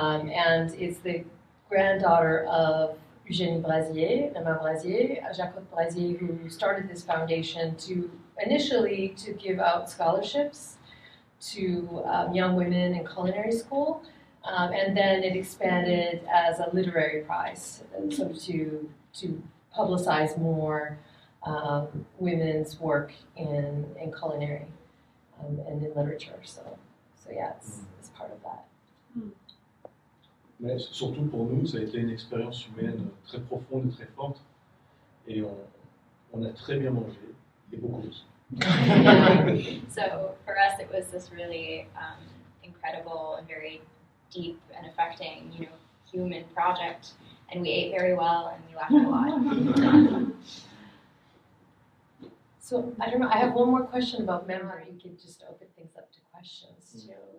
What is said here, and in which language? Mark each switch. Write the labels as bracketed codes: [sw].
[en] And it's the granddaughter of Eugénie Brasier, la Mère Brasier, Jacob Brasier, who started this foundation initially to give out scholarships to young women in culinary school, and then it expanded as a literary prize, so to publicize more women's work in culinary and in literature. So yeah, it's part of that. [fr] Mais surtout pour nous, ça a été une expérience humaine très profonde et très forte, et on a très bien mangé et beaucoup ri. [en] So for us, it was this really incredible and very deep and affecting, human project, and we ate very well and we laughed a lot. So I don't know. I have one more question about memory. We could just open things up to questions too.